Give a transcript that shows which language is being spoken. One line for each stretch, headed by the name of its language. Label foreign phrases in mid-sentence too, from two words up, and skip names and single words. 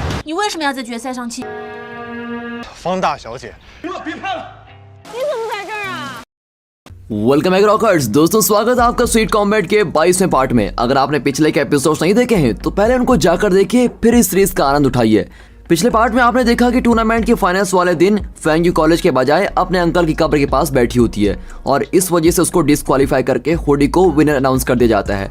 Chinese: 你为什么要在决赛上气？方大小姐，别拍了！你怎么在这儿啊？
English: welcome back rockers.
Hindi: दोस्तों स्वागत है आपका स्वीट कॉम्बैट के 22वें पार्ट में। अगर आपने पिछले के एपिसोड्स नहीं देखे हैं तो पहले उनको जाकर देखिए, फिर इस सीरीज का आनंद उठाइए। पिछले पार्ट में आपने देखा कि टूर्नामेंट के फाइनल्स वाले दिन फेंगयू कॉलेज के बजाय अपने अंकल की कब्र के पास बैठी होती है और इस वजह से उसको डिस्क्वालीफाई करके हुडी को विनर अनाउंस कर दिया जाता है।